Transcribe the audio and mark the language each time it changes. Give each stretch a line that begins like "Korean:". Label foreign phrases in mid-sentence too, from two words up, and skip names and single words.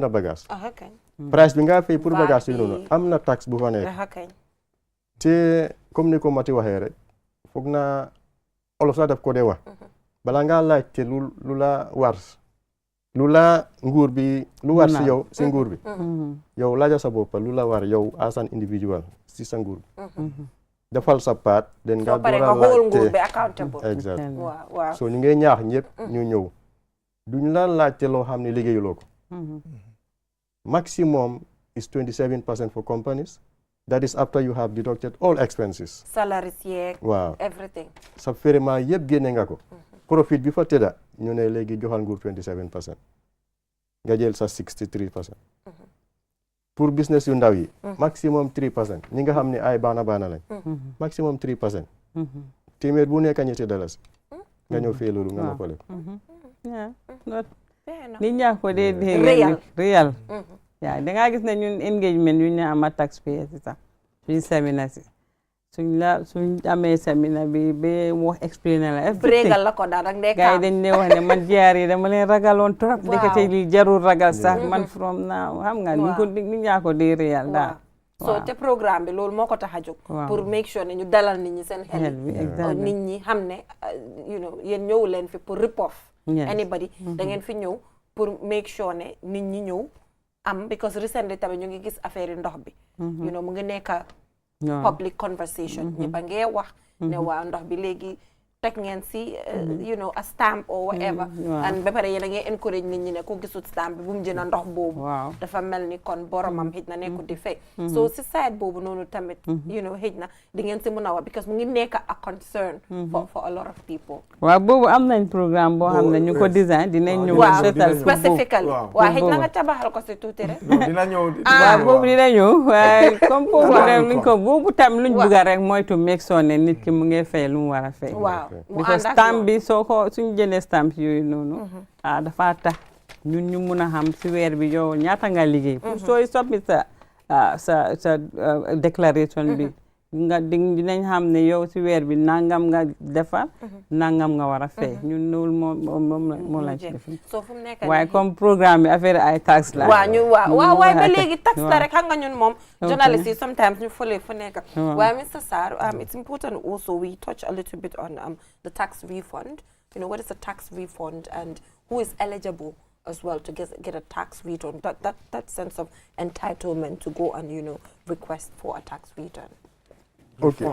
Wolof: jënd bagage price bi nga fay pour bagage yi noonu am na taxe bu fa nekk te comme ni ko Mati waxee rek foog na olof sax daf ko dee wax bala ngaa laajte lu la war lu la nguur bi lu war si yow si nguur bi yow laaja sa bopp lu la war yow
English: as an individual
Wolof: si sa nguur bi defal sa part den nga door a laajte exact so ñu ngi ñaax ñëpp ñu ñëw duñ la laajte loo xam ne liggéeyuloo ko
English: maximum is 27% for companies. That is after you have deducted all expenses. Salaries, wow. Everything.
Wolof: Sa ferema yeb génne nga ko. Profit bi fa tëdda ñu ne léegi joxal nguur 27%. Nga jël sa 63%. Pour business yu ndaw yi maximum 3%. ñi nga xam ne ay baana lañ. Maximum 3%. Téeméer bu nekk ñetti dalasi. Nga ñëw fee loolu nga noppale ko. Nit ñaa ko dee real. yaa da ngaa gis ne ñun engagement yu ñu ama taxpayers si sax suñ séminaire si suñ amee séminaire bi ba wax explainer la bregal la ko daal rek ndey gars yi dañ ne wax ne man jiyaar yi dama leen ragaloon trop ndekete li jarul ragal sax man
English: from now
Wolof: xam nga ni ko nit ñaa ko dee real daal so te programme bi loolu moo ko tax a jóg pour
English: make sure
Wolof: ne ñu dalal nit ñi seen xel nit ñi xam ne
English: you know
Wolof: yéen ñëw leen fi pour
English: rip off
Wolof: anybody da ngeen fi ñëw pour
English: make sure
Wolof: ne nit ñi ñëw because recently tamit ñu ngi gis affaire ndox bi
English: you know
Wolof: mu ngi nekk
English: public conversation
Wolof: ñëpp a ngee wax ne waa ndox bi léegi teg ngeen si
English: you know a stamp or whatever
Wolof: and ba pare yéen a ngi encourage nit ñi ne ko gisut stamp bi bu mu jënd ndox boobu dafa mel ni kon boromam xëj na nekkul di fay so si side boobu noonu tamit
English: you know
Wolof: xëj na di ngeen si mën a wax because mu ngi nekk
English: a concern for a lot of people
Wolof: waaw boobu am nañ programme boo xam ne ñu ko design dinañ ñëw seetal specifically waaw xëj na nga tabaxal ko si tuuti rek dina ñëw waaw boobu dina ñëw waaye comme boobu luñ ko boobu tam luñ bëgg rek mooy
English: to make sure
Wolof: ne nit ki mu ngi fay lu mu war a fay because stamp bi soo ko suñu jëlee stamp yooyu noonu dafa tax ñun ñu mun a xam si weer bi yow ñaata nga liggéey pour sooy soppi sa déclaration bi nga dinañ xam ne yow si weer bi nangam nga defar nangam nga war a fay ñun loolu moom lañ ci def so fu mu nekk waaye comme programme bi affaire ay tax la waaw waaye ba léegi tax la rek xam nga ñun moom journalists yi sometimes ñu fële fu nekk waaye Mr.
English: Sarr it's important also we touch a little bit on the tax refund. You know, what is a tax refund and who is eligible as well to get a tax return, that sense of entitlement to go and, you know, request for a tax return. Okay.